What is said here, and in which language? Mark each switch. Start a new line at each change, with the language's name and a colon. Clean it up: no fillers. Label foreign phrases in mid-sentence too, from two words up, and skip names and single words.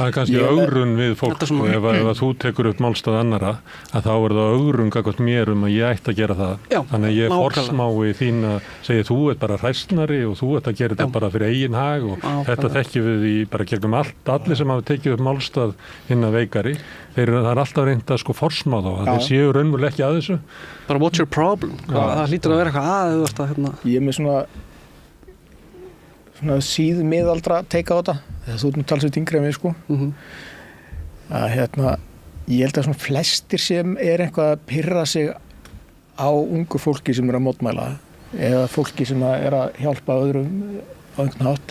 Icelandic: Það er kannski ögrun við fólk ef þú tekur upp málstað annara að þá er það ögrun gagnvart mér að ég ætti að gera það. Þannig að ég forsmái þín að segja þú ert bara hræsnari og þú ert að gera þetta bara fyrir eigin hag og þetta þekkjum við í bara gegnum allir sem hafa tekið upp málstað hinn að veikari. Það er alltaf reynd að forsmá þá að þeir séu raunverulega ekki að þessu.
English: Bara what's your problem?
Icelandic: Það hlýtur að vera eitthvað Ég er með svona síð miðaldra teika á þetta þegar þú ert nú talsveit yngri en við að ég held að svona flestir sem er eitthvað að pirra sig á ungu fólki sem er að mótmæla eða fólki sem er að hjálpa öðrum á einhvern hátt